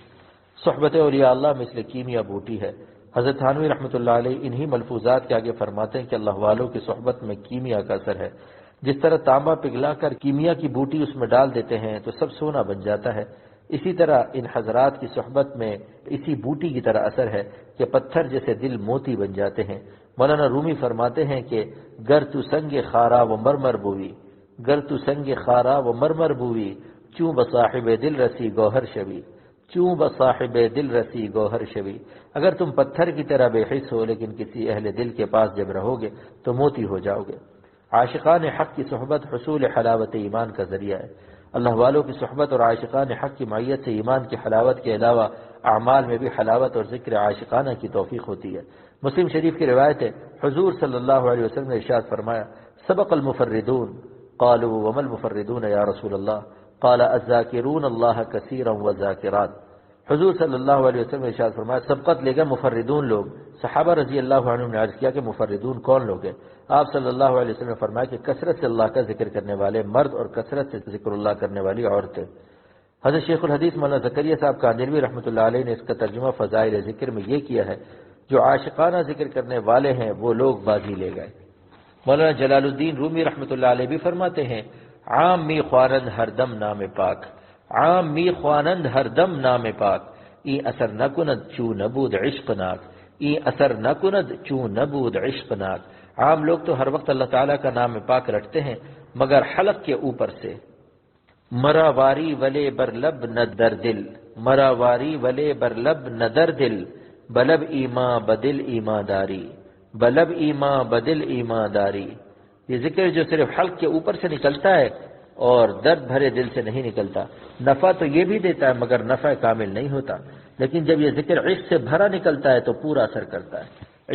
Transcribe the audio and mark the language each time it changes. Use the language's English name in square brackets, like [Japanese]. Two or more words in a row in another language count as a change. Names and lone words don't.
[Urdu] صحبت اولیاء اللہ مثل کیمیا بوٹی ہے۔ حضرت تھانوی [Arabic] رحمۃ اللہ علیہ [Urdu] انہی ملفوظات کے آگے فرماتے ہیں کہ اللہ والوں کی صحبت میں کیمیا کا اثر ہے۔ جس طرح تانبا پگھلا کر کیمیا کی بوٹی اس میں ڈال دیتے ہیں تو سب سونا بن جاتا ہے، اسی طرح ان حضرات کی صحبت میں اسی بوٹی کی طرح اثر ہے کہ پتھر جیسے دل موتی بن جاتے ہیں۔ مولانا رومی فرماتے ہیں کہ [Persian] گر تو سنگ خارا و مرمر بوئی، گر تو سنگ خارا و مرمر بوئی، چوں بصاحب دل رسی گوہر شوی، چوں بصاحب دل رسی گوہر شوی۔ [Urdu] اگر تم پتھر کی طرح بے حس ہو لیکن کسی اہل دل کے پاس جب رہو گے تو موتی ہو جاؤ گے۔ عاشقان حق کی صحبت حصول حلاوت ایمان کا ذریعہ ہے۔ اللہ والوں کی صحبت اور عاشقان حق کی معیت سے ایمان کی حلاوت کے علاوہ اعمال میں بھی حلاوت اور ذکر عاشقانہ کی توفیق ہوتی ہے۔ مسلم شریف کی روایت ہے، حضور صلی اللہ علیہ وسلم نے ارشاد فرمایا، [Arabic] سبق المفردون قالوا وما المفردون یا رسول اللہ قال الذاکرون اللہ کثیرا والذاکرات۔ [Urdu] حضور [Arabic] صلی اللہ علیہ وسلم [Urdu] نے ارشاد فرمایا، سبقت لے گئے مفردون لوگ۔ صحابہ [Arabic] رضی اللہ عنہم [Urdu] نے عرض کیا کہ مفردون کون لوگ ہیں؟ آپ [Arabic] صلی اللہ علیہ وسلم [Urdu] نے فرمایا کہ کثرت سے اللہ کا ذکر کرنے والے مرد اور کثرت سے ذکر اللہ کرنے والی عورتیں۔ حضرت شیخ الحدیث مولانا زکریا صاحب کاندھلوی [Arabic] رحمۃ اللہ علیہ [Urdu] نے اس کا ترجمہ فضائل ذکر میں یہ کیا ہے، جو عاشقانہ ذکر کرنے والے ہیں وہ لوگ بازی لے گئے۔ [Persian] مولانا جلال الدین رومی [Arabic] رحمۃ اللہ علیہ [Urdu] بھی فرماتے ہیں، [Persian] عام می خوانند ہر دم نام پاک، عام می خوانند ہر دم نام پاک، ای اثر نکند چو نبود عشق ناک، ای اثر نکند چو نبود عشق ناک۔ [Urdu] عام لوگ تو ہر وقت اللہ تعالیٰ کا نام پاک رٹتے ہیں مگر حلق کے اوپر سے۔ [Persian] مرا واری ولے بر لب نہ در دل، مرا واری ولے بر لب نہ در دل، بلب ایماں بدل ایماں داری، بلب ایماں بدل ایماں داری۔ [Urdu] یہ ذکر جو صرف حلق کے اوپر سے نکلتا ہے اور درد بھرے دل سے نہیں نکلتا، نفع تو یہ بھی دیتا ہے مگر نفع کامل نہیں ہوتا، لیکن جب یہ ذکر عشق سے بھرا نکلتا ہے تو پورا اثر کرتا ہے۔